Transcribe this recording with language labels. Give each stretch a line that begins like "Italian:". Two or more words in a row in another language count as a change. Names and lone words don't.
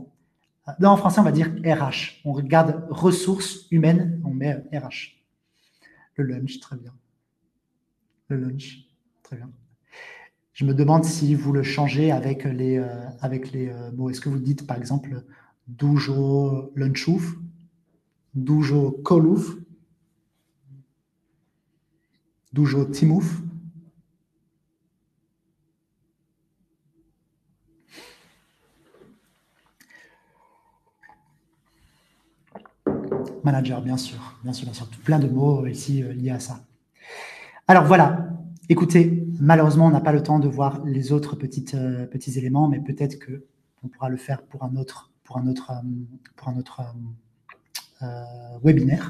French: En français, on va dire RH. On regarde ressources humaines, on met RH. Le lunch, très bien. Le lunch, très bien. Je me demande si vous le changez avec les mots. Est-ce que vous dites, par exemple,
Polish: dużo lunchów, dużo kolów, dużo teamów?
French: Manager, bien sûr, bien sûr, bien sûr. Plein de mots ici liés à ça. Alors voilà, écoutez, malheureusement, on n'a pas le temps de voir les autres petits éléments, mais peut-être qu'on pourra le faire pour un autre webinaire.